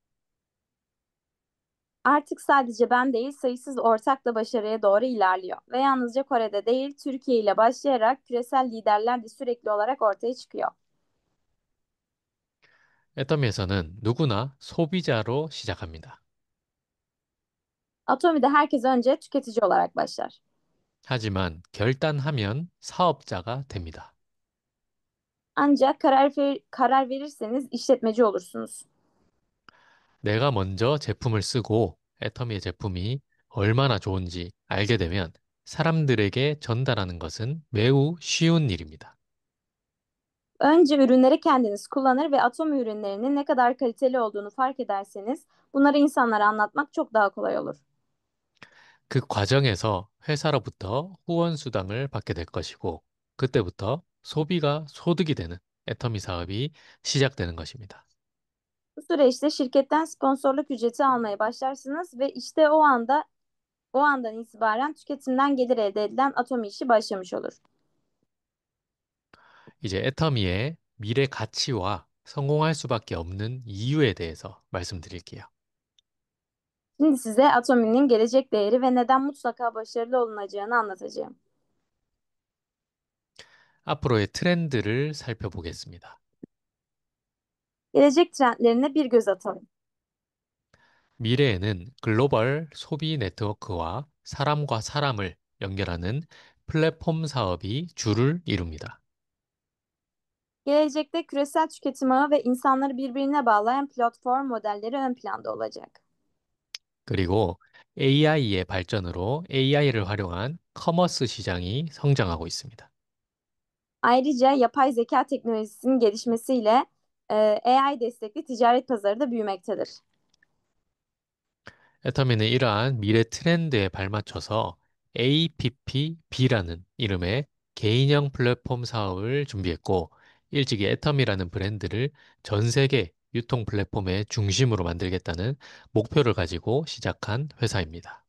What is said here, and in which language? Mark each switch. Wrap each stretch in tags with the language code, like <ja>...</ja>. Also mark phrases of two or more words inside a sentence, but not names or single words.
<tr>Artık sadece ben değil sayısız ortak da başarıya doğru ilerliyor. Ve yalnızca Kore'de değil Türkiye ile başlayarak küresel liderler de sürekli olarak ortaya çıkıyor.</tr> <ko>애터미에서는 누구나 소비자로 시작합니다.</ko> <tr>Atomi'de herkes önce tüketici olarak başlar.</tr> <ko>하지만 결단하면 사업자가 됩니다.</ko> <tr>Ancak karar verirseniz işletmeci olursunuz.</tr> <ko>내가 먼저 제품을 쓰고 애터미의 제품이 얼마나 좋은지 알게 되면 사람들에게 전달하는 것은 매우 쉬운 일입니다.</ko> <tr>Önce ürünleri kendiniz kullanır ve Atomi ürünlerinin ne kadar kaliteli olduğunu fark ederseniz bunları insanlara anlatmak çok daha kolay olur.</tr> <ko>그 과정에서 회사로부터 후원 수당을 받게 될 것이고, 그때부터 소비가 소득이 되는 애터미 사업이 시작되는 것입니다.</ko> <tr>Bu süreçte şirketten sponsorluk ücreti almaya başlarsınız ve işte o andan itibaren tüketimden gelir elde edilen Atomi işi başlamış olur.</tr> <ko>이제 애터미의 미래 가치와 성공할 수밖에 없는 이유에 대해서 말씀드릴게요.</ko> <tr>Şimdi size Atomi'nin gelecek değeri ve neden mutlaka başarılı olunacağını anlatacağım.</tr> <ko>앞으로의 트렌드를 살펴보겠습니다.</ko> <tr>Gelecek trendlerine bir göz atalım.</tr> <ko>미래에는 글로벌 소비 네트워크와 사람과 사람을 연결하는 플랫폼 사업이 주를 이룹니다.</ko> <tr>Gelecekte küresel tüketim ağı ve insanları birbirine bağlayan platform modelleri ön planda olacak.</tr> <ko>그리고 AI의 발전으로 AI를 활용한 커머스 시장이 성장하고 있습니다.</ko> <tr>Ayrıca yapay zeka teknolojisinin gelişmesiyle AI destekli ticaret pazarı da büyümektedir.</tr> <ko>애터미는 이러한 미래 트렌드에 발맞춰서 APPB라는 이름의 개인형 플랫폼 사업을 준비했고, 일찍이 애터미라는 브랜드를 전 세계 유통 플랫폼의 중심으로 만들겠다는 목표를 가지고 시작한 회사입니다.</ko>